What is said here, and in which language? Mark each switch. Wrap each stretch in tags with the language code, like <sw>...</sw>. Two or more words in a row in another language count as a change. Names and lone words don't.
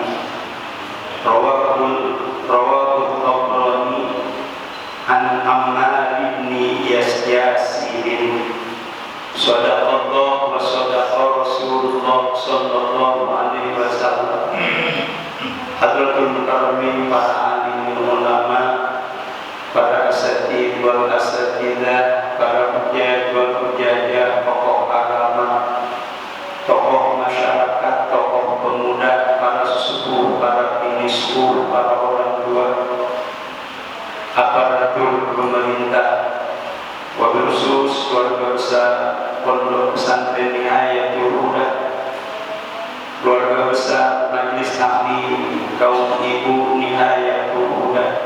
<ar>رواه الطبراني عن عمار بن ياسر صدق الله وصدق رسول الله صلى الله عليه وسلم. حضرة المكرمين,</ar> <id>para alim ulama, para</id> <ar>أساتيذ والأستاذات,</ar> <id>para</id> <ar>حجاج والحاجات,</ar> <id>tokoh agama, tokoh masyarakat, tokoh pemuda, para sesepuh, para binisku, para orang tua, aparatur pemerintah,</id> <ar>وبالخصوص</ar> <id>keluarga besar Pondok Pesantren Nihayatul Huda, keluarga besar Majelis Taklim kaum ibu Nihayatul Huda,</id>